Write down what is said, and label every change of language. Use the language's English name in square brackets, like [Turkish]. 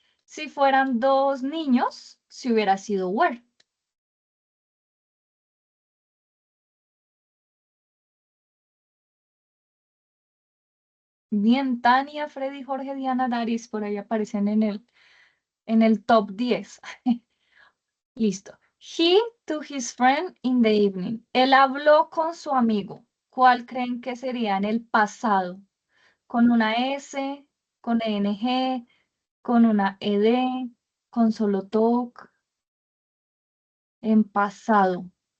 [Spanish] Si fueran dos niños, si hubiera sido were. Bien, Tania, Freddy, Jorge, Diana, Daris, por ahí aparecen en el top 10. Listo. [English] He to his friend in the evening. [Spanish] Él habló con su amigo. ¿Cuál creen que sería en el pasado? ¿Con una S, con ENG, con una ED, con solo talk? En pasado.